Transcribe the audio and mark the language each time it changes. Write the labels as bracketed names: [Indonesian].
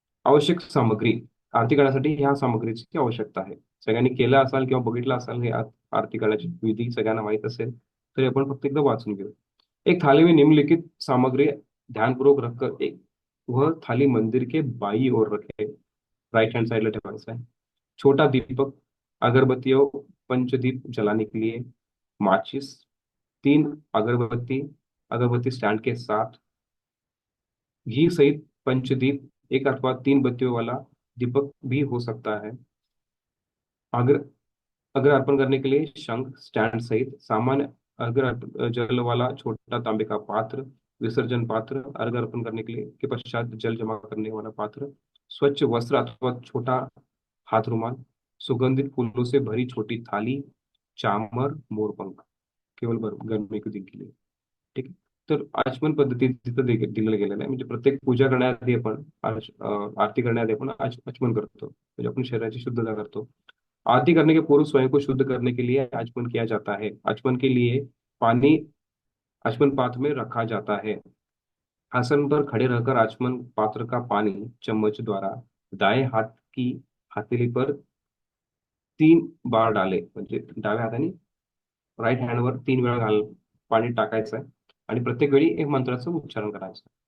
[Marathi] आवश्यक सामग्री, आरती करण्यासाठी ह्या सामग्रीची आवश्यकता आहे। सगळ्यांनी केलं असाल किंवा बघितलं असाल हे आरती करण्याची विधी सगळ्यांना माहित असेल, तरी आपण फक्त एकदा वाचून घेऊ। [Hindi] एक थाली में निम्नलिखित सामग्री ध्यानपूर्वक रखकर एक वह थाली मंदिर के बाई ओर रखे, राइट हैंड साइड [Marathi] ठेवायचा [Hindi] है। छोटा दीपक, अगरबत्ती और पंचदीप जलाने के लिए, माचिस, 3 अगरबत्ती, अगरबत्ती स्टैंड के साथ, घी सहित पंचदीप, एक अथवा 3 बत्तियों वाला दीपक भी हो सकता है। अगर अगर अर्पण करने के लिए शंख स्टैंड सहित सामान्य जल वाला छोटा तांबे का पात्र, विसर्जन पात्र, अर्घ अर्पण करने के लिए के पश्चात जल जमा करने वाला पात्र, स्वच्छ वस्त्र अथवा छोटा हाथ रुमाल, सुगंधित फूलों से भरी छोटी थाली, चामर, मोरपंख, केवळ गरमी के दिन के लिए। [Marathi] ठीक आहे। तर आचमन पद्धती तिथं दिलेलं गेलेलं आहे। म्हणजे प्रत्येक पूजा करण्याआधी आपण आरती करण्याआधी आपण आचमन करतो, म्हणजे आपण शरीराची शुद्धता करतो। [Hindi] आरती करने के पूर्व स्वयं को शुद्ध करने के लिए आचमन किया जाता है। आचमन के लिए पानी आचमन पात्र में रखा जाता है। आसन पर खड़े रहकर आचमन पात्र का पानी चम्मच द्वारा दाएं हाथ की हथेली पर 3 बार डाले, [Marathi] म्हणजे डाव्या हाताने राईट हँडवर 3 वेळा पाणी टाकायचं आहे आणि प्रत्येक वेळी एक मंत्राचं उच्चारण करायचं।